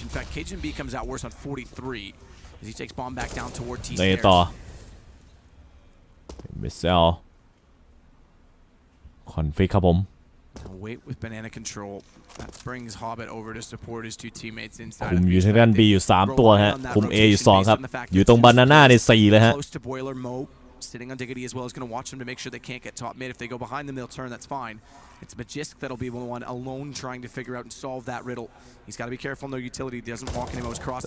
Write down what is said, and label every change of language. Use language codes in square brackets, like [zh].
[en] In fact, KGB comes out worse on 43 as he takes bomb back down toward T stairs. [th] ต่อมิเซลคอนฟิกครับผม [en] Wait with banana control. That brings Hobbit over to support his 2 teammates inside. [th] คุมอยู่ทางด้าน B อยู่3ตัวฮะคุม A อยู่2ครับอยู่ตรงบานาน่าใน4เลยฮะ [en] Close to Boiler, Mo sitting on Diggity as well is going to watch them to make sure they can't get top mid. If they go behind them, they'll turn. That's fine. It's Magisk that'll be the one alone trying to figure out and solve that riddle. He's got to be careful. No utility. He doesn't walk into his cross.